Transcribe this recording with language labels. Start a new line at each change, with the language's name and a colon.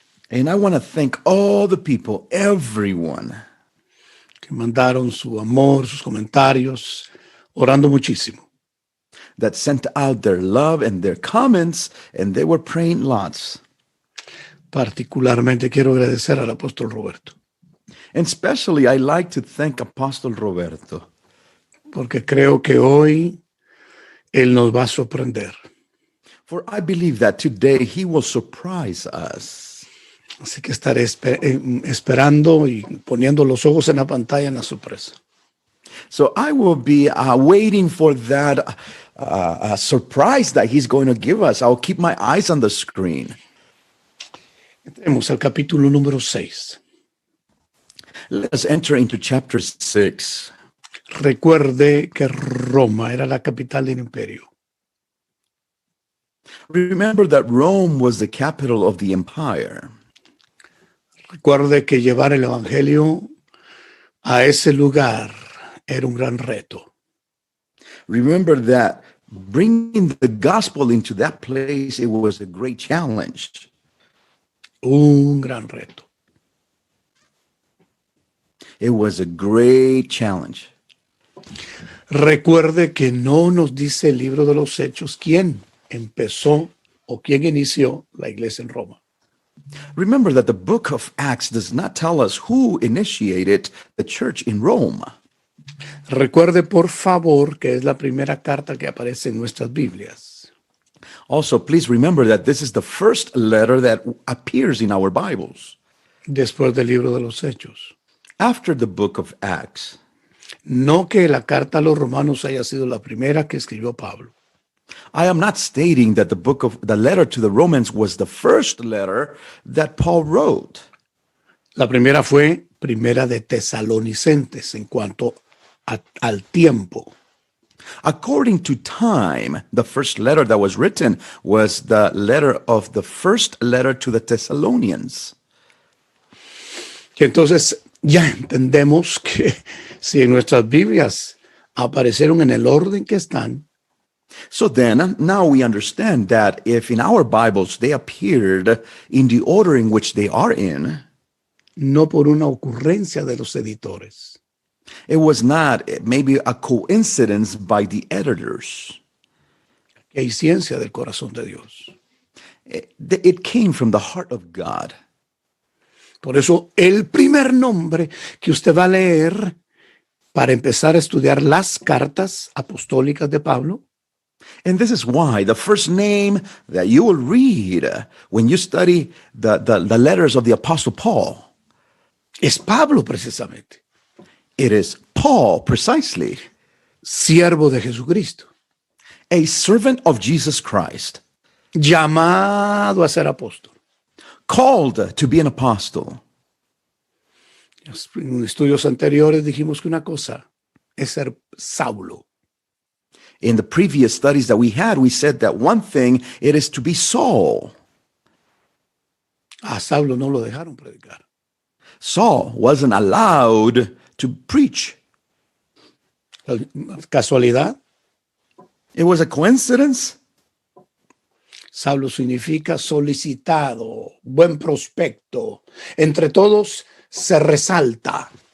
English: And I want to thank all the people, everyone,
Spanish: que mandaron su amor, sus comentarios, orando muchísimo.
English: that sent out their love and their comments, and they were praying lots.
Spanish: Particularmente quiero agradecer al apóstol Roberto,
English: And especially, I like to thank Apostle Roberto,
Spanish: porque creo que hoy él nos va a sorprender.
English: for I believe that today he will surprise us.
Spanish: Así que estaré esperando y poniendo los ojos en la pantalla en la sorpresa.
English: So I will be waiting for that surprise that he's going to give us. I'll keep my eyes on the screen.
Spanish: Entremos al capítulo número 6.
English: Let us enter into chapter 6.
Spanish: Recuerde que Roma era la capital del imperio.
English: Remember that Rome was the capital of the empire.
Spanish: Recuerde que llevar el evangelio a ese lugar era un gran reto.
English: Remember that bringing the gospel into that place, it was a great challenge.
Spanish: Un gran reto.
English: It was a great challenge.
Spanish: Recuerde que no nos dice el libro de los Hechos quién empezó o quién inició la iglesia en Roma.
English: Remember that the book of Acts does not tell us who initiated the church in Rome.
Spanish: Recuerde, por favor, que es la primera carta que aparece en nuestras Biblias.
English: Also, please remember that this is the first letter that appears in our Bibles
Spanish: Después del libro de los Hechos.
English: after the book of Acts.
Spanish: No que la carta a los romanos haya sido la primera que escribió Pablo.
English: I am not stating that the letter to the Romans was the first letter that Paul wrote.
Spanish: La primera fue primera de Tesalonicenses en cuanto al tiempo.
English: According to time, the first letter that was written was the letter of the first letter to the Thessalonians.
Spanish: Y entonces ya entendemos que si en nuestras Biblias aparecieron en el orden que están,
English: So then, now we understand that if in our Bibles they appeared in the order in which they are in,
Spanish: no por una ocurrencia de los editores,
English: it was not maybe a coincidence by the editors.
Spanish: que hay ciencia del corazón de Dios.
English: It came from the heart of God.
Spanish: Por eso el primer nombre que usted va a leer para empezar a estudiar las cartas apostólicas de Pablo
English: And this is why the first name that you will read when you study the letters of the Apostle Paul,
Spanish: es Pablo precisamente,
English: it is Paul precisely,
Spanish: siervo de Jesucristo,
English: a servant of Jesus Christ,
Spanish: llamado a ser apóstol.
English: called to be an apostle.
Spanish: En estudios anteriores dijimos que una cosa es ser Saulo.
English: In the previous studies that we had, we said that one thing, it is to be Saul.
Spanish: A Saulo no lo dejaron predicar.
English: Saul wasn't allowed to preach.
Spanish: ¿Casualidad?
English: It was a coincidence.
Spanish: Saulo significa solicitado, buen prospecto. Entre todos se resalta.